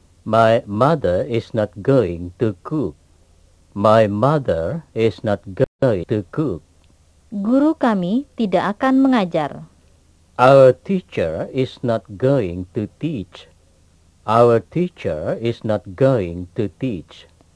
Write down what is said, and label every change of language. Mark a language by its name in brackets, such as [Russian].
[English] My mother is not going to cook. My mother is not going to cook. [Indonesian] Guru kami tidak akan mengajar. [English] Our teacher is not going to teach. Our teacher is not going to teach.